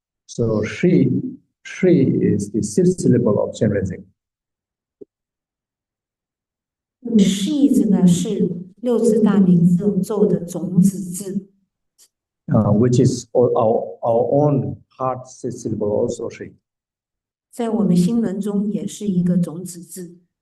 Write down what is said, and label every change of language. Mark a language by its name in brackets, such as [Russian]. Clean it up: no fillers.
[English] So Shri is the 6th syllable of Chenrezig. [Chinese] “shi” 字呢是6字大明咒的种子字。 [English] Which is our own heart syllable also Shri. [Chinese] 在我们心轮中也是一个种子字。